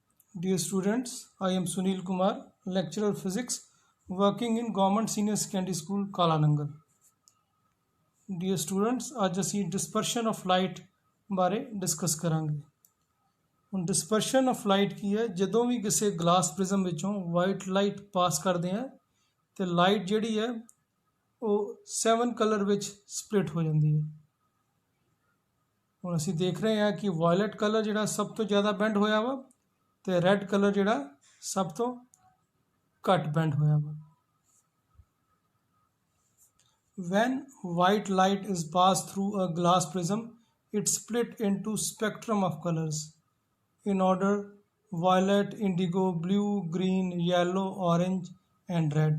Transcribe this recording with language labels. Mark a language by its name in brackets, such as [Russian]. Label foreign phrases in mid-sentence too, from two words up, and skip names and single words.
[English] Dear students, I am Sunil Kumar, lecturer physics, working in Government Senior Secondary School, Kalanangal. Dear students, [Punjabi] ਅੱਜ ਅਸੀਂ [English] dispersion of light [Punjabi] ਬਾਰੇ ਡਿਸਕਸ ਕਰਾਂਗੇ। ਹੁਣ [English] dispersion of light [Punjabi] ਕੀ ਹੈ? ਜਦੋਂ ਵੀ ਕਿਸੇ [English] glass prism [Punjabi] ਵਿੱਚੋਂ [English] white light [Punjabi] ਪਾਸ ਕਰਦੇ ਆ ਤੇ ਲਾਈਟ ਜਿਹੜੀ ਹੈ ਉਹ 7 ਕਲਰ ਵਿੱਚ ਸਪਲਿਟ ਹੋ ਜਾਂਦੀ ਹੈ। ਹੁਣ ਅਸੀਂ ਦੇਖ ਰਹੇ ਹਾਂ ਕਿ [English] violet color [Punjabi] ਜਿਹੜਾ ਸਭ ਤੋਂ ਜ਼ਿਆਦਾ ਬੈਂਡ ਹੋਇਆ ਵਾ ਤੇ [English] red color [Punjabi] ਜਿਹੜਾ ਸਭ ਤੋਂ ਘੱਟ ਬੈਂਡ ਹੋਇਆ ਵਾ। [English] When white light is passed through a glass prism, it split into spectrum of colors in order violet, indigo, blue, green, yellow, orange, and red.